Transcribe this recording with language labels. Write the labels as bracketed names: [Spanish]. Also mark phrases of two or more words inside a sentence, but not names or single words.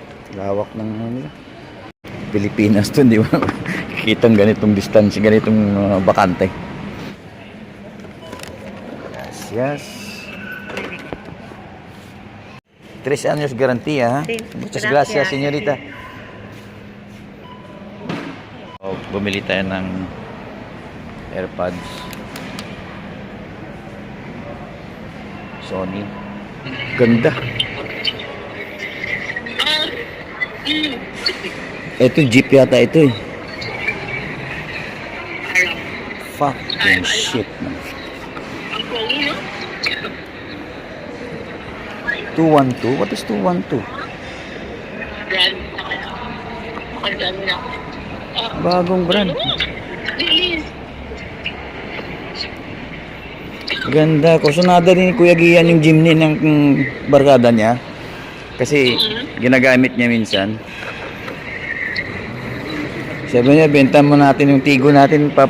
[Filipino] Lawak ng ano nila. Pilipinas to, di ba? Kitang ganitong distance, ganitong bakante. [Spanish] Yes. 3 años garantía, ha? Sí, Muchas gracias, gracias. señorita. [Filipino] Oh, bumili tayo ng AirPods. Sony. Ganda. Ito Jeep yata ito eh. [English] Fucking shit, man. 212? What is 212? Brand. [Filipino] Bagong brand. Ganda. Kusunada rin ni Kuya Gian yung Jimny ng barkada niya. Kasi ginagamit niya minsan. Sabi niya, benta mo natin yung Tigo natin, Papa.